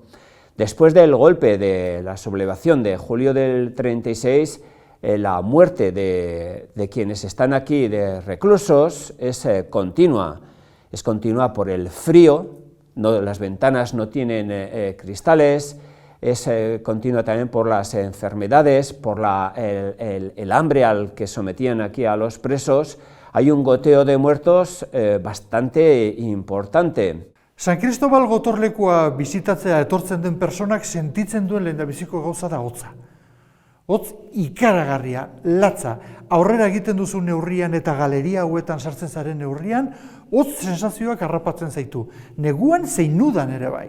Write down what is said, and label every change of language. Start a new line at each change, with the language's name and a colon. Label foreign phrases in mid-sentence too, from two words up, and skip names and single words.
Spanish: Después del golpe de la sublevación de julio del 36, la muerte de quienes están aquí de reclusos es continua por el frío, las ventanas no tienen cristales, es continua también por las enfermedades, por el hambre al que sometían aquí a los presos. Hay un goteo de muertos bastante importante.
Basque: San Cristobal gotorlekua bizitatzea etortzen den personak sentitzen duen lehendabiziko gauza da hotza. Hotz ikaragarria, latza, aurrera egiten duzu neurrian eta galeria hauetan sartzen zaren neurrian, hotz sensazioak harrapatzen zaitu, neguan zein udan ere bai.